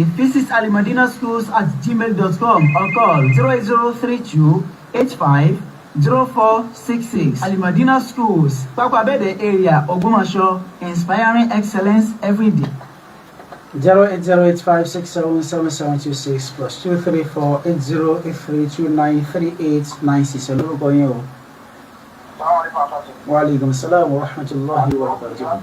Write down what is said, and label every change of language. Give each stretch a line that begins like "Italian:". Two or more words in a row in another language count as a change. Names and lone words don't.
English: Visit Al-Madina Schools at gmail.com or call 0032 85 0466. Al-Madina Schools, Pakwabede area, Ogbomoso, inspiring excellence every day. 08085677726 plus 2348083293896.
Yoruba: Olórúkọ yín o.
Arabic: وعليكم السلام ورحمة الله وبركاته.